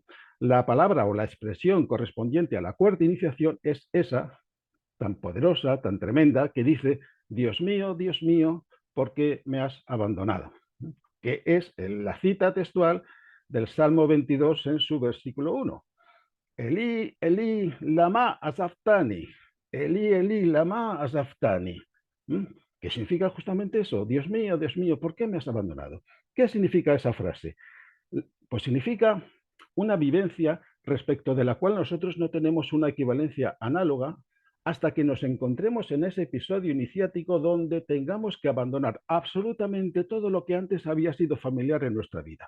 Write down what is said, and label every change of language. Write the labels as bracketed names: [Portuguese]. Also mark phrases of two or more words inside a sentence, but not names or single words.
[Spanish] La palabra o la expresión correspondiente a la cuarta iniciación es esa, tan poderosa, tan tremenda, que dice, Dios mío, ¿por qué me has abandonado? Que es la cita textual del Salmo 22 en su versículo 1. [Aramaic] אלי אלי למה שבקתני. אלי אלי למה שבקתני. ¿Mm? [Spanish] ¿Qué significa justamente eso? Dios mío, ¿por qué me has abandonado? ¿Qué significa esa frase? Pues significa una vivencia respecto de la cual nosotros no tenemos una equivalencia análoga hasta que nos encontremos en ese episodio iniciático donde tengamos que abandonar absolutamente todo lo que antes había sido familiar en nuestra vida.